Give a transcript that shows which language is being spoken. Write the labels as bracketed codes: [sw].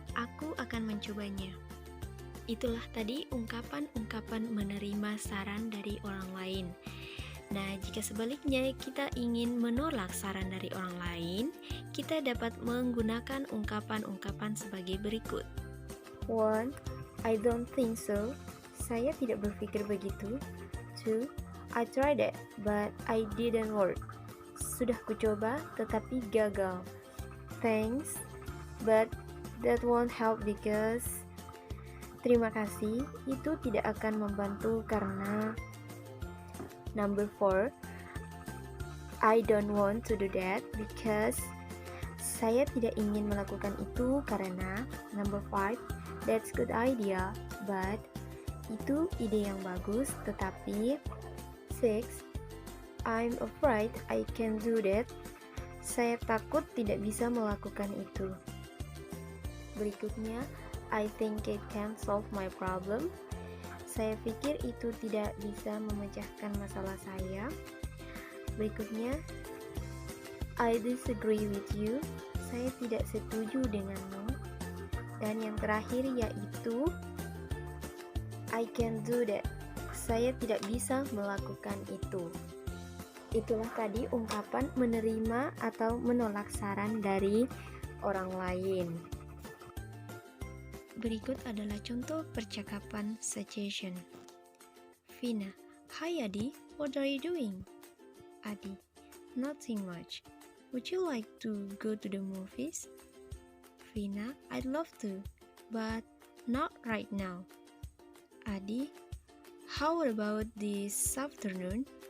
[id] Aku akan mencobanya. Itulah tadi ungkapan-ungkapan menerima saran dari orang lain. Nah, jika sebaliknya kita ingin menolak saran dari orang lain, kita dapat menggunakan ungkapan-ungkapan sebagai berikut. 1. [en] I don't think so. [id] Saya tidak berpikir begitu. 2. [en] I tried it, but I didn't work. [id] Sudah kucoba, tetapi gagal. [en] Thanks, but that won't help because... [id] Terima kasih, itu tidak akan membantu karena... [en] Number 4, I don't want to do that because [id] saya tidak ingin melakukan itu karena. [en] Number 5, that's good idea, but [id] itu ide yang bagus, tetapi. [en] 6, I'm afraid I can't do that. [id] Saya takut tidak bisa melakukan itu. Berikutnya, [en] I think it can solve my problem. [id] Saya pikir itu tidak bisa memecahkan masalah saya. Berikutnya, [en] I disagree with you. [id] Saya tidak setuju denganmu. Dan yang terakhir yaitu, [en] I can do that. [id] Saya tidak bisa melakukan itu. Itulah tadi ungkapan menerima atau menolak saran dari orang lain. Berikut adalah contoh percakapan suggestion. [en] Vina, Hi Adi, what are you doing? Adi, nothing much. Would you like to go to the movies? Vina, I'd love to, but not right now. Adi, how about this afternoon?